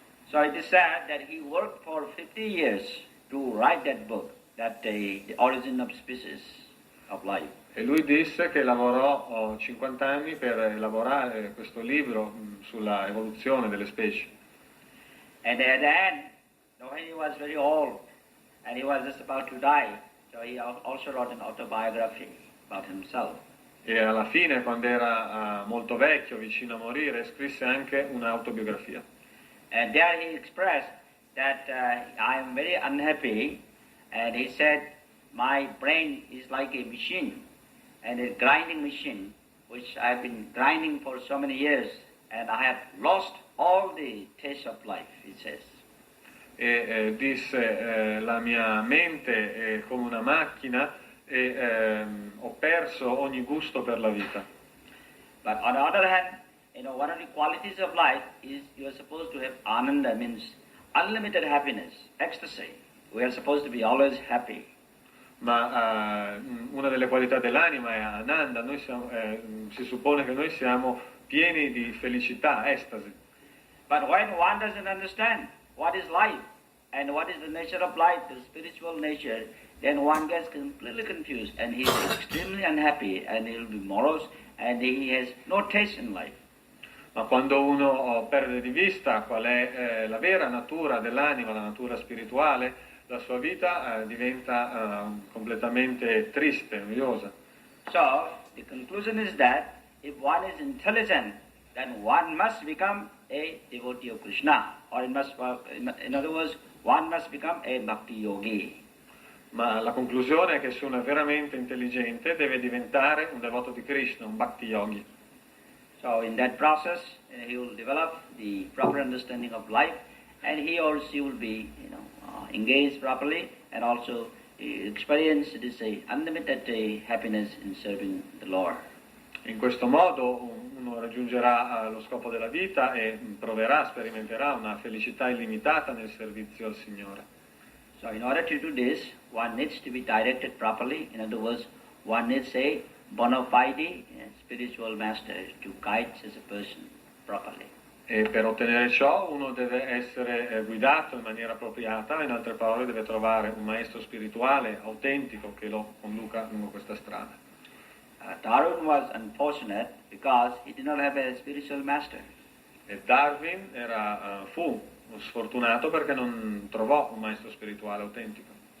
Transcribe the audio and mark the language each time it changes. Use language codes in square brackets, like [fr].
[en] So it is said that he worked for 50 years to write that book, that the origin of species of life. [it] E lui disse che lavorò 50 anni per elaborare questo libro sulla evoluzione delle specie. [en] And at the end, when he was very old, and he was just about to die, so he also wrote an autobiography about himself. [it] E alla fine, quando era molto vecchio, vicino a morire, scrisse anche un'autobiografia. [en] And there he expressed that I am very unhappy, and he said, my brain is like a machine, and a grinding machine, which I've been grinding for so many years, and I have lost all the taste of life, he says. [it] E disse la mia mente è come una macchina e ho perso ogni gusto per la vita. [en] But on the other hand, one of the qualities of life is you are supposed to have ananda, means unlimited happiness, ecstasy. We are supposed to be always happy. [it] Ma una delle qualità dell'anima è ananda, si suppone che noi siamo pieni di felicità, estasi. [en] But when one doesn't understand what is life and what is the nature of life, the spiritual nature, then one gets completely confused and he is extremely unhappy and he will be morose and he has no taste in life. [it] Ma quando uno perde di vista qual è la vera natura dell'anima, la natura spirituale, la sua vita diventa completamente triste, noiosa. [en] So, the conclusion is that if one is intelligent, then one must become a devotee of Krishna, or in other words, one must become a bhakti yogi. [it] Ma la conclusione è che se uno è veramente intelligente deve diventare un devoto di Krishna, un bhakti yogi. [en] So in that process, he will develop the proper understanding of life, and he or she will be, engaged properly, and also experience this unlimited happiness in serving the Lord. [it] In questo modo uno raggiungerà lo scopo della vita e sperimenterà una felicità illimitata nel servizio al Signore. [en] So in order to do this, one needs to be directed properly. In other words, one needs a bona fide spiritual master to guide such a person properly. [it] E per ottenere ciò uno deve essere guidato in maniera appropriata, in altre parole deve trovare un maestro spirituale autentico che lo conduca lungo questa strada. [en] Darwin was unfortunate because he did not have a spiritual master. [it] E Darwin fu sfortunato perché non trovò un maestro spirituale autentico.